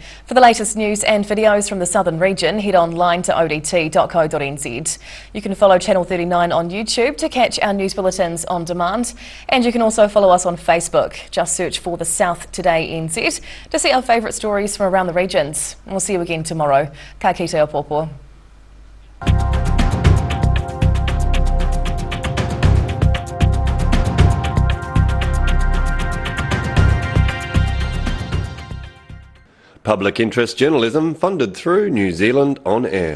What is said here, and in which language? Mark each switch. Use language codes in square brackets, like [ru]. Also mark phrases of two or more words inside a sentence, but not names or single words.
[en] For the latest news and videos from the southern region, head online to odt.co.nz. You can follow Channel 39 on YouTube to catch our news bulletins on demand. And you can also follow us on Facebook. Just search for the South Today NZ to see our favourite stories from around the regions. And we'll see you again tomorrow. [mi] Ka kite o popo. [en] Public interest journalism funded through New Zealand On Air.